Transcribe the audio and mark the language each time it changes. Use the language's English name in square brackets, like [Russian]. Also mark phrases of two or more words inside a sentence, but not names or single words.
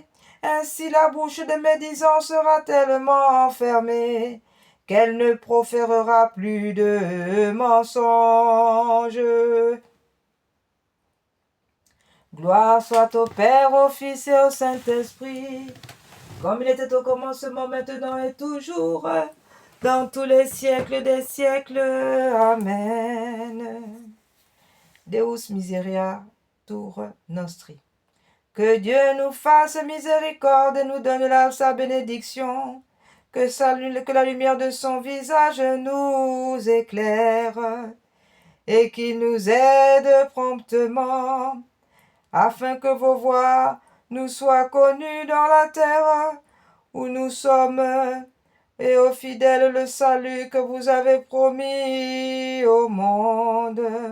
[French] Ainsi la bouche de médisants sera tellement enfermée qu'elle ne proférera plus de mensonges. Gloire soit au Père, au Fils et au Saint-Esprit, comme il était au commencement, maintenant et toujours, dans tous les siècles des siècles. Amen. [Latin] Deus misericordiatur nostri. [French] Que Dieu nous fasse miséricorde et nous donne sa bénédiction. Que la lumière de son visage nous éclaire et qu'il nous aide promptement, afin que vos voies nous soient connues dans la terre où nous sommes, et aux fidèles le salut que vous avez promis au monde.